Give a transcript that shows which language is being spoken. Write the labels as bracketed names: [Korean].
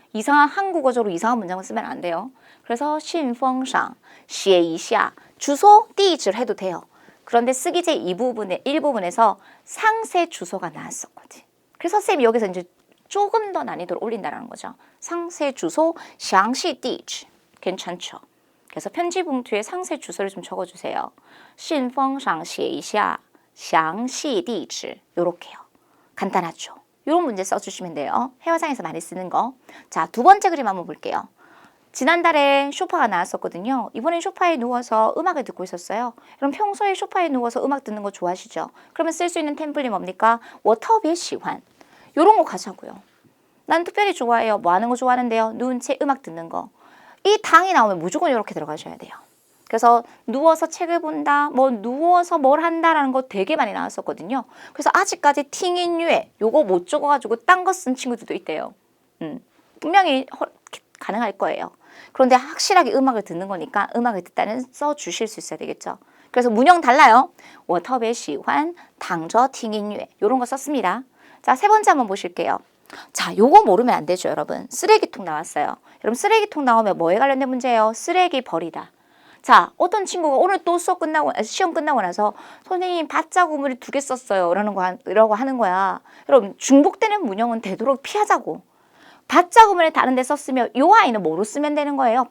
[Korean] 이상한 한국어적으로 이상한 문장을 쓰면 안 돼요. 그래서 [Chinese] 信封上写一下 [Korean] 주소, 地址해도 돼요. 그런데 쓰기제 이 부분의 일부분에서 상세 주소가 나왔었거든. 그래서 쌤이 여기서 이제 조금 더 난이도를 올린다는 거죠. 상세 주소, [Chinese] 详细地址 [Korean] 괜찮죠? 그래서 편지 봉투에 상세 주소를 좀 적어주세요. [Chinese] 信封上写一下详细地址 [Korean] 요렇게요. 간단하죠? 이런 문제 써주시면 돼요. 회화상에서 많이 쓰는 거. 자, 2번째 그림 한번 볼게요. 지난달에 쇼파가 나왔었거든요. 이번엔 쇼파에 누워서 음악을 듣고 있었어요. 그럼 평소에 쇼파에 누워서 음악 듣는 거 좋아하시죠? 그러면 쓸 수 있는 템플릿 뭡니까? [Chinese] 我特别喜欢 [Korean] 요런 거 가자고요. 난 특별히 좋아해요. 뭐 하는 거 좋아하는데요? 누운 채 음악 듣는 거. 이 당이 나오면 무조건 이렇게 들어가셔야 돼요. 그래서 누워서 책을 본다, 뭐 누워서 뭘 한다라는 거 되게 많이 나왔었거든요. 그래서 아직까지 팅인유에 요거 못 적어가지고 딴 거 쓴 친구들도 있대요. 분명히 가능할 거예요. 그런데 확실하게 음악을 듣는 거니까 음악을 듣다는 써주실 수 있어야 되겠죠. 그래서 문형 달라요. [Chinese] 我特别喜欢躺着听音乐 [Korean] 요런 거 썼습니다. 자, 3번째 한번 보실게요. 자, 요거 모르면 안 되죠, 여러분. 쓰레기통 나왔어요. 여러분 쓰레기통 나오면 뭐에 관련된 문제예요? 쓰레기 버리다. 자, 어떤 친구가 오늘 또 시험 끝나고 나서 선생님 밭자구물이 2개 썼어요. 이러고 하는 거야. 여러분 중복되는 문형은 되도록 피하자고. 밭자구물을 다른 데 썼으면 요 아이는 뭐로 쓰면 되는 거예요?